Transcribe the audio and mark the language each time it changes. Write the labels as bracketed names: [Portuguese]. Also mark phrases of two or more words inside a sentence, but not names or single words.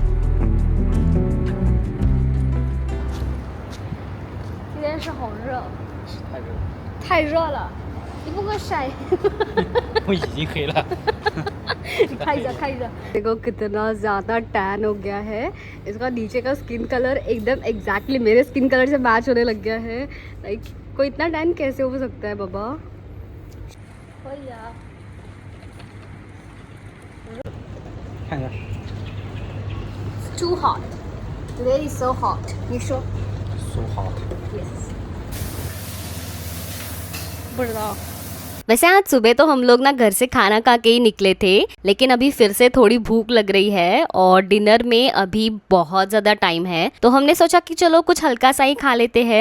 [Chinese] 是好热。太热了，你不给我晒。我已经黑了。 [Hindi] खाई जा खाई जा। देखो कितना ज़्यादा टैन हो गया है। इसका नीचे का [English] skin color [Hindi] एकदम एग्जैक्टली मेरे [English] skin color [Hindi] से मैच होने लग गया है। लाइक कोई इतना टैन कैसे हो सकता है बाबा। [English] Too hot. Today is so hot. [Chinese] 你说 [English] So hot。 Yes. [Chinese] 不知道。 [Hindi] वैसे आज सुबह तो हम लोग ना घर से खाना खा के ही निकले थे, लेकिन अभी फिर से थोड़ी भूख लग रही है और डिनर में अभी बहुत ज़्यादा टाइम है, तो हमने सोचा कि चलो कुछ हल्का सा ही खा लेते हैं।